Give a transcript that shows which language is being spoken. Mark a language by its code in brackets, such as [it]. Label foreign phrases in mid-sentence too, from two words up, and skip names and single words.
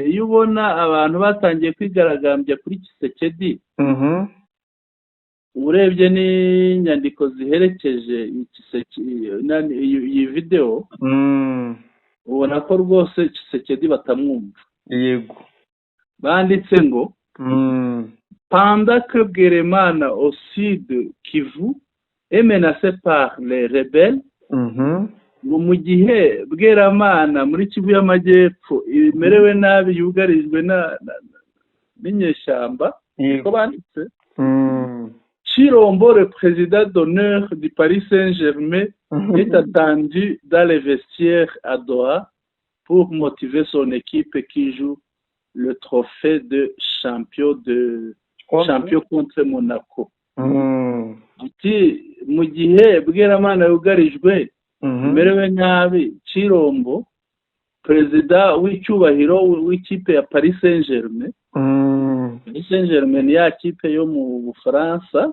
[rw] iyo ubona abantu batangiye kwigaragambya kuri Kisekedi urebye n'inyandiko ziherekeje iyi video ubona ko rwose Kisekedi batamwumva. yego banditse ngo [fr] pendant que Bweramana au sud Kivu est menacé par les rebelles. [rw] ngo mu gihe Bweramana muri Kivu y'Amajyepfo imerewe nabi yugarijwe n'inyeshyamba. ko banditse Chirombo, [fr] le président d'honneur du Paris Saint-Germain, est attendu dans les vestiaires à Doha pour motiver son équipe qui joue le trophée de champion contre Monaco. [rw] Ati mu gihe Bweramana yugarijwe merewe nabi, Chirombo perezida w'icyubahiro w'ikipe ya Paris Saint-Germain, Paris Saint-Germain ni ya kipe yo mu Bufaransa,